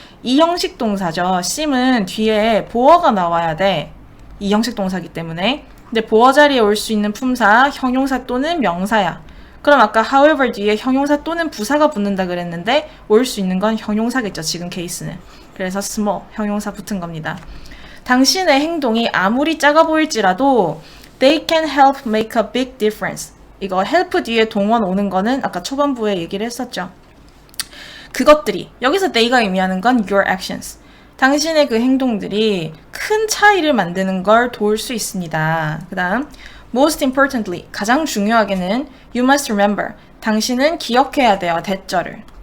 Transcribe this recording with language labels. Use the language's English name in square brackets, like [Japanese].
[Korean] 이 형식 동사죠. seem은 뒤에 보어가 나와야 돼. 이 형식 동사기 때문에. 근데 보어 자리에 올 수 있는 품사, 형용사 또는 명사야. 그럼 아까 however 뒤에 형용사 또는 부사가 붙는다 그랬는데 올 수 있는 건 형용사겠죠, 지금 케이스는. 그래서 small, 형용사 붙은 겁니다. 당신의 행동이 아무리 작아 보일지라도 [English] they can help make a big difference. [Korean] 이거 help 뒤에 동원 오는 거는 아까 초반부에 얘기를 했었죠. 그것들이, 여기서 they가 의미하는 건 your actions. 당신의 그 행동들이 큰 차이를 만드는 걸 도울 수 있습니다. 그 다음 [English] Most importantly, [Korean] 가장 중요하게는 [English] you must remember, [Korean] 당신은 기억해야 돼요, 대절을.